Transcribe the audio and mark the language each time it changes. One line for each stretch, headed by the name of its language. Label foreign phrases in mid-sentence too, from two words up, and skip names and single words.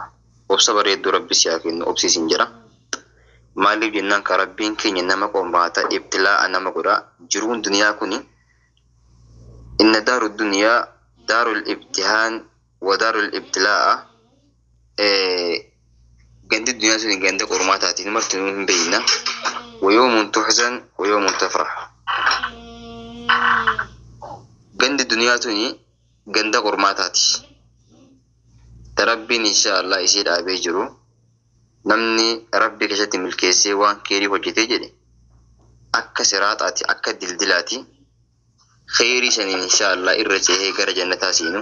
Oromo: Obsa bareedduu rabbi si haa kennu obsiisin jira. Maaliif jennaan ka rabbiin keenya nama qombaata ibtilaa'a nama godha. Jiruun duniyaa kuni
Arabic: إن دار الدنيا دار الامتحان ودار الابتلاء.
Oromo: Gandi duniyaa sun ganda qormaataatiin marti nu hin beeyna.
Arabic: ويوم تحزن ويوم تفرح.
Oromo: gandi duniyaa tuni ganda qormaataati. Rabbiin inshaallah isii dhaabee jiru. Namni rabbi keessatti milkeessee waan keerii hojjetee jedhe akka siraaxaati akka dildilaati khayrii saniin inshaallah irra ceehee gara jannataa seenu.